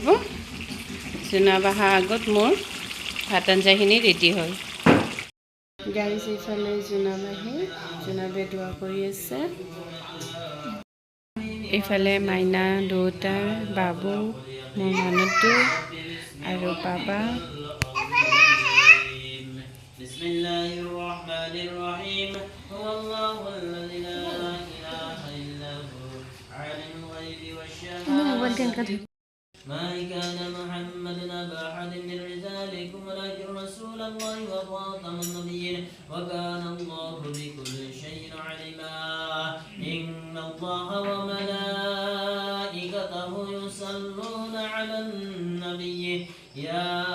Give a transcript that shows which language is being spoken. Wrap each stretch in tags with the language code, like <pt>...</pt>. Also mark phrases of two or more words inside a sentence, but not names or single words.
<as>জোনা বঢ়া আগত মোৰ ভাত আঞ্জাখিনি ৰেডি হ'ল। গাইজ এইফালে জোনা বেদুৱা কৰি আছে। এইফালে মাইনা, দেউতা, বাবু, মোৰ মানুহটো আৰু বাবা।</as> <ar>ما كان محمد أبا أحد من رجالكم ولكن رسول الله وخاتم النبيين وكان الله بكل شيء عليما إن الله وملائكته يصلون على النبي يا</ar>